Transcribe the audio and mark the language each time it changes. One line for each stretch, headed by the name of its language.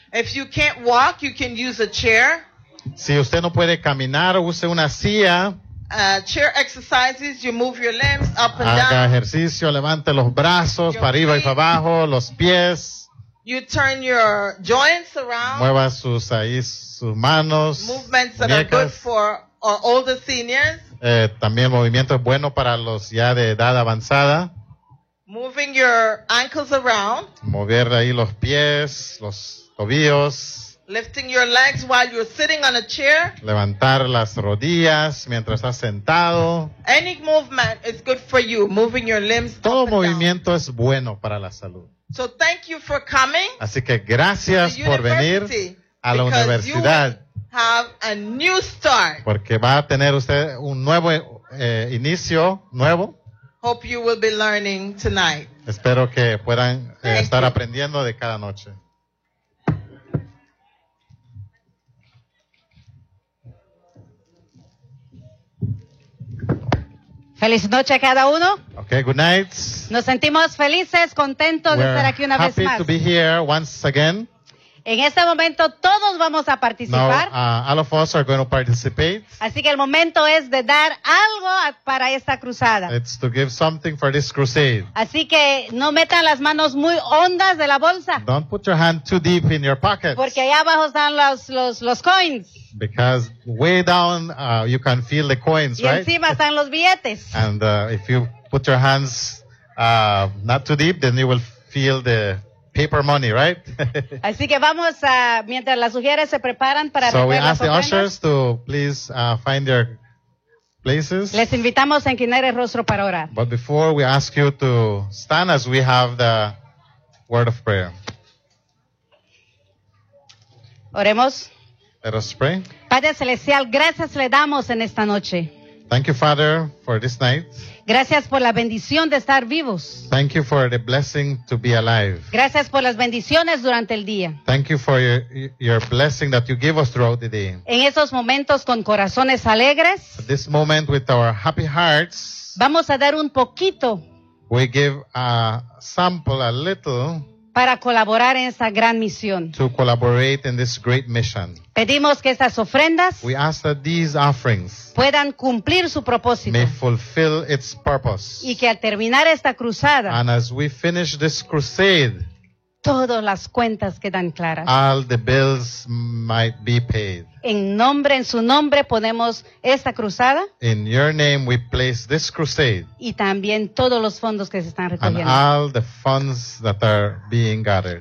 English: If you can't walk, you can use a chair.
Spanish: Si usted no puede caminar, use una silla.
English: Chair exercises, you move your limbs up and
Spanish: haga
English: down.
Spanish: Haga ejercicio, levante los brazos, para arriba y para abajo, los pies.
English: You turn your joints around.
Spanish: Mueva sus manos.
English: Movements that
Spanish: muñecas.
English: Are good for our older seniors.
Spanish: También el movimiento es bueno para los ya de edad avanzada.
English: Moving your ankles around.
Spanish: Mover ahí los pies, los tobillos.
English: Lifting your legs while you're sitting on a chair.
Spanish: Levantar las rodillas mientras estás sentado.
English: Any movement is good for you, moving your limbs.
Spanish: Todo movimiento es bueno para la salud.
English: So thank you for coming.
Spanish: Así que gracias por venir a la universidad.
English: Because you have a new start.
Spanish: Porque va a tener usted un nuevo inicio nuevo.
English: Hope you will be learning tonight.
Spanish: Espero que puedan estar aprendiendo de cada noche. Feliz noche a cada uno.
English: Okay, good night.
Spanish: Nos sentimos felices, contentos
English: We're
Spanish: de estar aquí una vez más.
English: Happy to be here once again.
Spanish: En este momento todos vamos a participar.
English: Now, all of us are going to participate.
Spanish: Así que el momento es de dar algo para esta cruzada.
English: It's to give something for this crusade.
Spanish: Así que no metan las manos muy hondas de la bolsa.
English: Don't put your hand too deep in your pockets.
Spanish: Porque allá abajo están los coins.
English: Because way down you can feel the coins,
Spanish: y
English: right?
Spanish: Y encima están los billetes.
English: And if you put your hands not too deep, then you will feel the paper money, right?
Spanish: Así que vamos a mientras las mujeres se preparan para
English: So we ask the ushers to please find their places.
Spanish: Les invitamos a inclinar el rostro para orar.
English: But before we ask you to stand as we have the word of prayer.
Spanish: Oremos.
English: Let us pray.
Spanish: Padre celestial, gracias le damos en esta noche.
English: Thank you, Father, for this night.
Spanish: Gracias por la bendición de estar vivos.
English: Thank you for the blessing to be alive.
Spanish: Gracias por las bendiciones durante el día.
English: Thank you for your blessing that you give us throughout the day.
Spanish: En esos momentos con corazones alegres,
English: At this moment with our happy hearts,
Spanish: vamos a dar un poquito.
English: We give a sample, a little,
Spanish: para colaborar en esta gran misión.
English: To collaborate in this great mission.
Spanish: Pedimos que estas ofrendas
English: We ask that these offerings
Spanish: puedan cumplir su propósito.
English: May fulfill its purpose.
Spanish: Y que al terminar esta cruzada
English: And as we finish this crusade,
Spanish: todas las cuentas quedan claras.
English: All the bills might be paid.
Spanish: En su nombre ponemos esta cruzada.
English: In your name we place this crusade.
Spanish: Y también todos los fondos que se están recogiendo.
English: And all the funds that are being gathered.